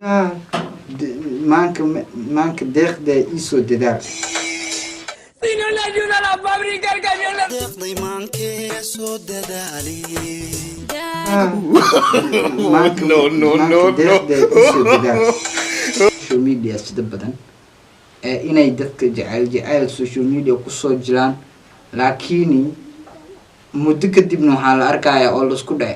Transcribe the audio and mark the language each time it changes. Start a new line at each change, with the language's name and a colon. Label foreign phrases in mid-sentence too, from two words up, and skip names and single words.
Somali: maanka deeqda iisoo dadaal.
Spanish: Si no le ayuda la fábrica, el camión le...
Somali: deeqday maankee soo dadaali deeqda iisoo dadaal.
English: Social media
Somali: sida badan inay dadka jecel
English: social media
Somali: kusoo jiraan, laakiin muddo kadibna waxaa la arkayaa oo laisku dhacay.